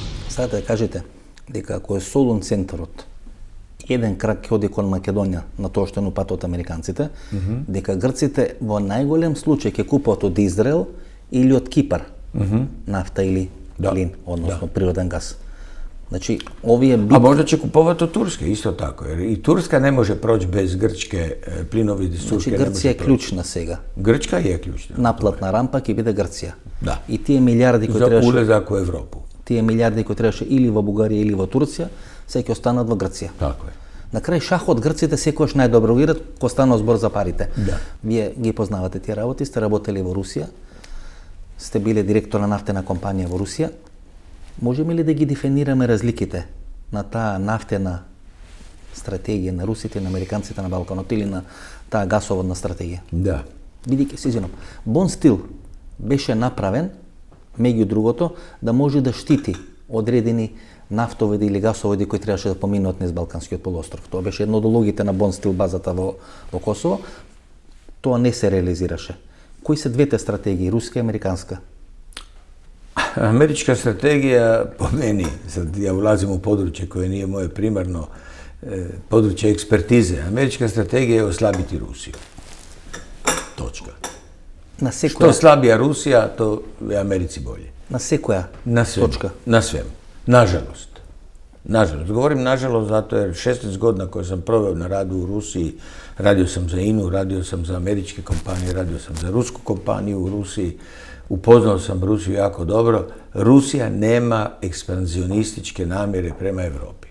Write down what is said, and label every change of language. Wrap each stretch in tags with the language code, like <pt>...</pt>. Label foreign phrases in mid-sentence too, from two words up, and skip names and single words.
<mk>Сега да кажете дека ако е Солун центарот, еден крак ќе оди кон Македонија на тоа што е пат од американците, дека грците во најголем случај ќе купат од Израел или од Кипар нафта или плин, односно природен газ. Значи, овие битки...</mk> <hr>A možda će kupovati od Turske, isto tako, jer i Turska ne može proći bez Grčke, plinovi iz Turske</hr> <mk>Значи,</mk> <hr>ne</hr> <mk>Грција</mk> <hr>može</hr> <mk>е</mk> <hr>proći.</hr> <mk>клучна сега.</mk> <hr>Grčka je ključna.</hr> <mk>Наплатна рампа ќе биде Грција.</mk> <hr>Da.</hr> <mk>И тие милиарди кои</mk> <hr>Za</hr> <mk>требаше,</mk> <hr>ulazak u Evropu.</hr> <mk>тие милиарди кои требаше или во Бугарија или во Турција, се ќе останат во Грција.</mk> <hr>Tako je.</hr> <mk>На крај шахот грците секогаш најдобро играат кога станува збор за парите. Да. Вие ги познавате тие работи, сте работели во Русија, сте биле директор на нафтена компанија во Русија. Можеме ли да ги дефинираме разликите на таа нафтена стратегија на русите и на американците на Балканот или на таа гасоводна стратегија? Да. Бидејќи се извинам, Бон Стил беше направен меѓу другото да може да штити одредени нафтоводи или гасоводи кои требаше да поминат низ Балканскиот полуостров. Тоа беше едно од улогите на Бон Стил базата во Косово. Тоа не се реализираше. Кои се двете стратегии, руска и американска?</mk> <hr>Američka strategija, po meni, sad ja ulazim u područje koje nije moje primarno područje ekspertize, američka strategija je oslabiti Rusiju. Točka.</hr> <mk>На секоја,</mk> <hr>Što slabija Rusija, to je Americi bolje.</hr> <mk>на секоја</mk> <hr>Na svemu.</hr> <mk>точка.</mk> <hr>Na svemu. Nažalost. Nažalost. Govorim nažalost zato jer 16 godina koje sam proveo na radu u Rusiji, radio sam za INU, radio sam za američke kompanije, radio sam za rusku kompaniju u Rusiji, upoznao sam Rusiju jako dobro. Rusija nema ekspanzionističke namjere prema Europi.</hr>